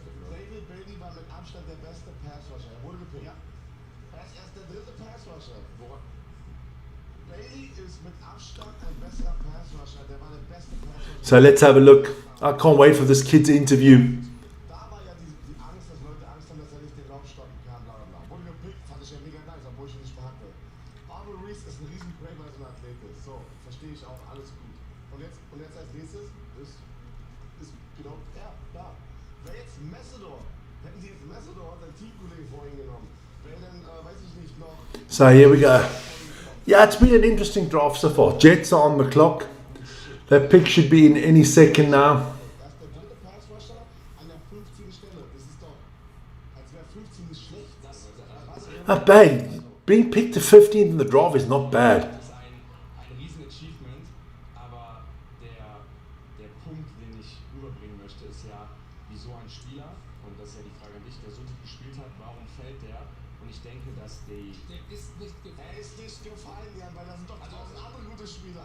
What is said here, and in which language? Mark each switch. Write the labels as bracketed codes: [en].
[de] David Bailey war mit Abstand der beste Passrusher. Er wurde gepickt. Er ist erst der dritte Passrusher. Bailey ist mit Abstand ein besserer Passrusher. Der war der beste Passrusher. [en] So let's have a look. I can't wait for this kid's interview. [de] Da war ja die Angst, dass Leute Angst haben, dass er nicht den Lauf stoppen kann, bla bla bla. Wurde gepickt, fand ich ja mega nice, obwohl ich ihn nicht behacke. Aubrey Reese ist ein riesen Play, weil er so ein Athlet ist. So, verstehe ich auch, alles gut. Und jetzt als nächstes ist genau, ja, da. Wäre jetzt Messedor, hätten sie jetzt Messedor, sein Teamkollege vorhin genommen, wäre dann, weiß ich nicht, noch... [en] So here we go. Yeah, it's been an interesting draft so far. Jets are on the clock. That pick should be in any second now. [de] Das ist der dritte Passrusher an der 15. Stelle. Das ist doch, als wäre 15 nicht schlecht. [en] Not bad. Being picked to 15th in the draft is not bad. [de] Das ist ein Riesen-Achievement, aber der Punkt, den ich rüberbringen möchte, ist ja, wieso ein Spieler, und das ist ja die Frage an dich, der so gut gespielt hat, warum fällt der? Und ich denke, dass Der ist nicht gefallen. Er ist nicht gefallen, Jan, weil da sind doch 1000 andere gute Spieler.